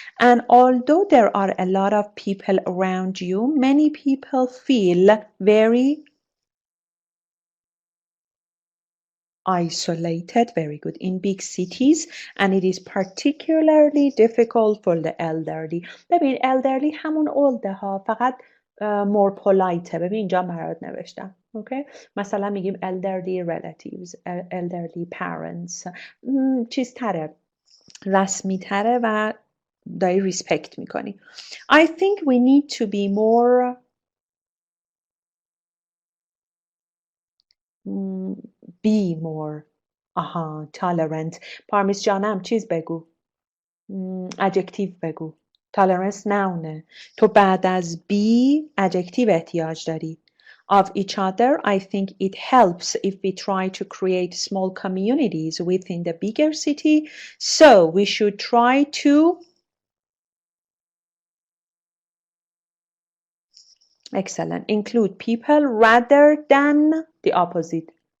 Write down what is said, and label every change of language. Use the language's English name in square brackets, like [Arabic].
[English] And although there are a lot of people around you, many people feel very isolated, very good, in big cities, and it is particularly difficult for the elderly. [Persian] ببین elderly همون older ها، فقط [English] more polite. [Persian] ببین اینجا برات نوشتم. اوکی، مثلا میگیم [English] elderly relatives, elderly parents، [Persian] چیز تره، رسمی تره و داری ریسپکت میکنی. [English] I think we need to be more be more tolerant. [Persian] پارمیس جانم چیز بگو، ادجکتیو بگو. tolerance نونه. تو بعد از be ادجکتیو احتیاج داری. [English] of each other. I think it helps if we try to create small communities within the bigger city. So we should try to excellent include people rather than the opposite.